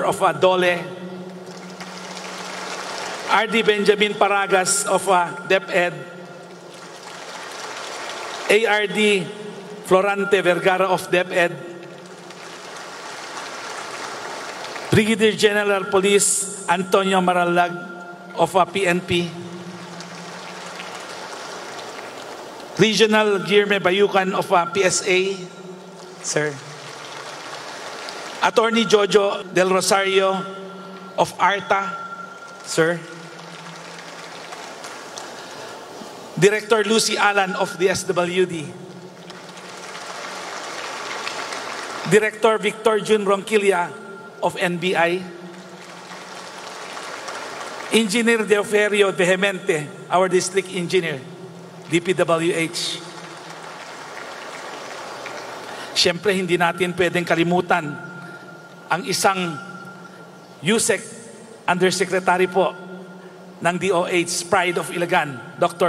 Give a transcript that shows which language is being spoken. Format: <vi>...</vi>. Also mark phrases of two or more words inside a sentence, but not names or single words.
<en>of Dole, RD Benjamin Paragas of DepEd, ARD Florante Vergara of DepEd, Brigadier General Police Antonio Maralag of PNP, Regional Guillermo Bayucan of PSA, sir. Attorney Jojo Del Rosario of ARTA, sir. Director Lucy Alan of the SWD, Director Victor Jun Ronquilla of NBI, Engineer Deoferio Vehemente, our District Engineer, DPWH.</en> <tl>Siyempre, hindi natin pwedeng kalimutan ang isang USEC Undersecretary po ng DOH,</tl> <en>Pride of Ilagan,</en> <tl>Dr.</tl>